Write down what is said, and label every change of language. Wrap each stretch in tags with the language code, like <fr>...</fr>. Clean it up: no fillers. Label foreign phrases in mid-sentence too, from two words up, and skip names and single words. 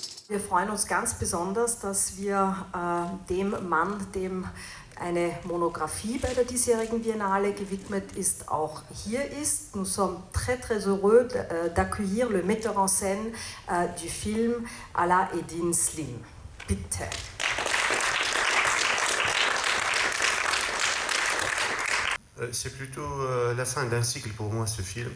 <de>Wir freuen uns ganz besonders, dass wir dem Mann, dem eine Monographie bei der diesjährigen Biennale gewidmet ist, auch hier ist.</de> <fr>Nous sommes très très heureux d'accueillir le metteur en scène du film, Alaeddin Slim.</fr> <de>Bitte.</de> <fr>C'est plutôt la fin d'un cycle pour moi, ce film.</fr>